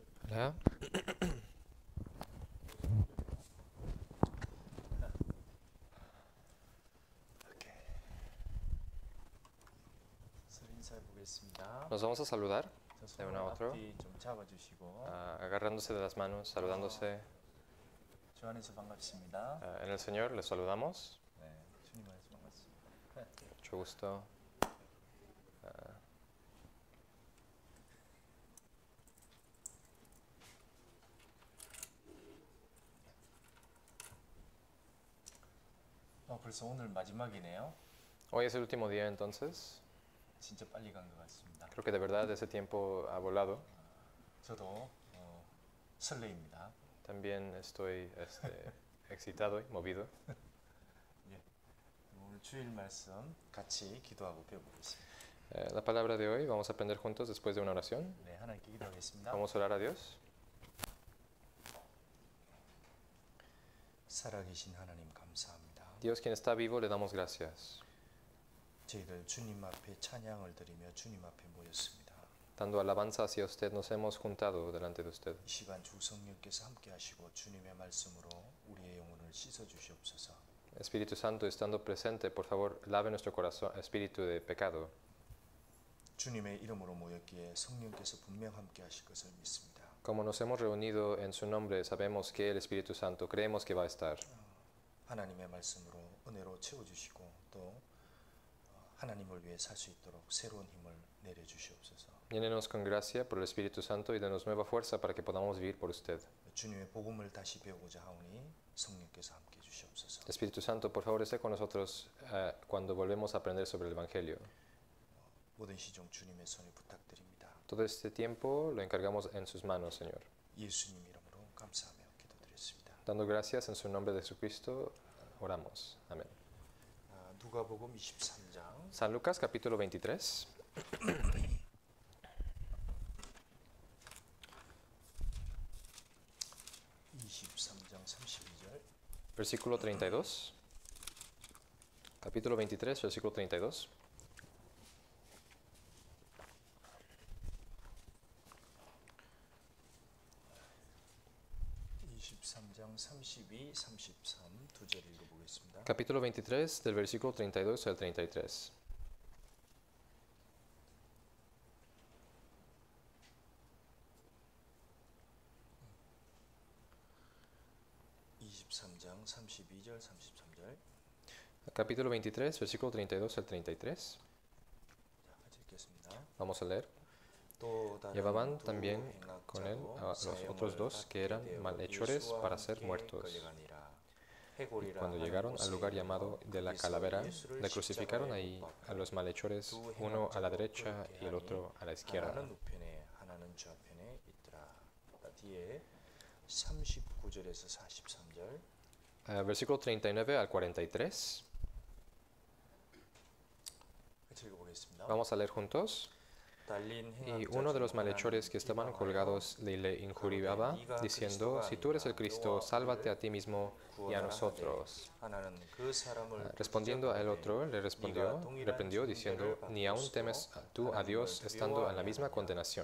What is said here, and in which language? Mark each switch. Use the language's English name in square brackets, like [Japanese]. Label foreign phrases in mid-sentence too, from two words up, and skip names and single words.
[Spanish] Hola. [Korean] 서로 인사해 보겠습니다. [Spanish] Nos vamos a saludar de [Korean] 손을 [Spanish] uno a otro, [Korean] 앞뒤 좀 잡아주시고 [Spanish] agarrándose de las manos, saludándose. [Korean] 주 안에서 반갑습니다. [Spanish] En el Señor les saludamos. [Korean] 네, 주님 안에서 반갑습니다. [Spanish] Mucho gusto. [Korean] 벌써 오늘 마지막이네요. [Spanish] Hoy es el último día entonces. [Korean] 진짜 빨리 간 것 같습니다. [Spanish] Creo que de verdad ese tiempo ha volado. [Korean] 저도 설레입니다. [Spanish] También estoy excitado y movido. [Korean] 오늘 주일 말씀 같이 기도하고 배워보겠습니다. [Spanish] La palabra de hoy vamos a aprender juntos después de una oración. [Korean] 네, 하나님께 기도하겠습니다. [Spanish] Vamos a orar a Dios. [Korean] 살아계신 하나님 감사합니다. [Spanish] Dios quien está vivo, le damos gracias. [Korean] 저희들 주님 앞에 찬양을 드리며 주님 앞에 모였습니다. [Spanish] Dando alabanza hacia usted, nos hemos juntado delante de usted. [Korean] 이 시간 주 성령께서 함께 하시고 주님의 말씀으로 우리의 영혼을 씻어 주시옵소서. [Spanish] Espíritu Santo, estando presente, por favor, lave nuestro corazón, espíritu de pecado. [Korean] 주님의 이름으로 모였기에 성령께서 분명 함께 하실 것을 믿습니다. [Spanish] Como nos hemos reunido en su nombre, sabemos que el Espíritu Santo, creemos que va a estar. [Korean] 하나님의 말씀으로 은혜로 채워주시고 또 하나님을 위해 살 수 있도록 새로운 힘을 내려주시옵소서. [Spanish] Llénenos con gracia por el Espíritu Santo y denos nueva fuerza para que podamos vivir por usted. [Korean] 주님의 복음을 다시 배우고자 하오니 성령께서 함께 해주시옵소서. [Spanish] Espíritu Santo, por favor, esté con nosotros cuando volvemos a aprender sobre el Evangelio. [Korean] 모든 시종 주님의 손에 부탁드립니다. [Spanish] Todo este tiempo lo encargamos en sus manos, Señor. [Korean] 예수님 이름으로 감사하며 기도드렸습니다. [Spanish] Dando gracias en su nombre de Jesucristo, oramos. Amén. [Korean] 누가복음 23장 [Spanish] San Lucas, capítulo 23. Versículo 32. Capítulo 23, versículo 32. [Korean] 두 절 읽어보겠습니다. [Spanish] Capítulo 23, del versículo 32 al 33. [Korean] 23장 32절 33절. [Spanish] Capítulo 23, versículo 32 al 33. [Korean] 같이 읽겠습니다. [Spanish] Vamos a leer. Llevaban también con él a los otros dos que eran malhechores para ser muertos. Y cuando llegaron al lugar llamado de la calavera, le crucificaron ahí a los malhechores, uno a la derecha y el otro a la izquierda. [Korean] 하나는 우편에 하나는 좌편에 있더라. 뒤에 39절에서 43절. [Spanish] Versículo 39 al 43. [Korean] 같이 읽어보겠습니다. [Spanish] Vamos a leer juntos. Y uno de los malhechores que estaban colgados le injuriaba, diciendo, si tú eres el Cristo, sálvate a ti mismo y a nosotros. Respondiendo a el otro, le reprendió, diciendo, ni aún temes tú a Dios estando en la misma condenación.